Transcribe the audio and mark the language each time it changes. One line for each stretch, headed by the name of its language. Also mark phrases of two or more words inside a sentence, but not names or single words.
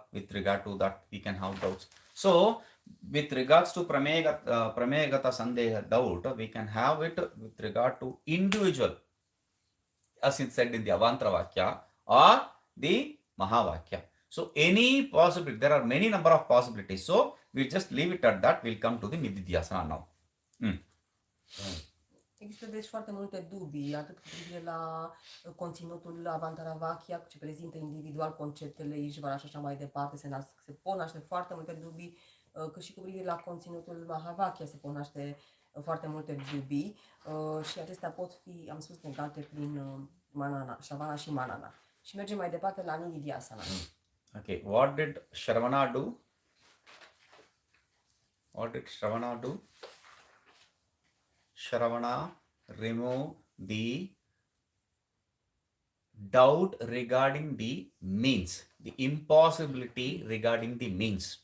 English: With regard to that, we can have doubts. So with regards to
Sanskrit: Pramegata Sandeha
English: doubt, we can have it with regard to individual, as it said in the
Sanskrit: Avantara Vakya
English: or the Mahavakya. So any possibility, there are many number of possibilities. So we'll just leave it at that. We'll come to the Nididhyasana now.
Romanian: Există deci foarte multe dubii, atât cu privire la conținutul
Sanskrit: Avantara Vakya,
Romanian: ce prezintă individual conceptele Ishvara și așa mai departe, se pot naște foarte multe dubii, cât și cu privire la conținutul Mahavakya se pot naște foarte multe dubii și acestea pot fi, am spus, negate prin manana, Shravana și manana. Și mergem mai departe la Nididhyasana.
English: Okay, what did Shravana do? What did Shravana do? Shravana remove the doubt regarding the means, the impossibility regarding the means.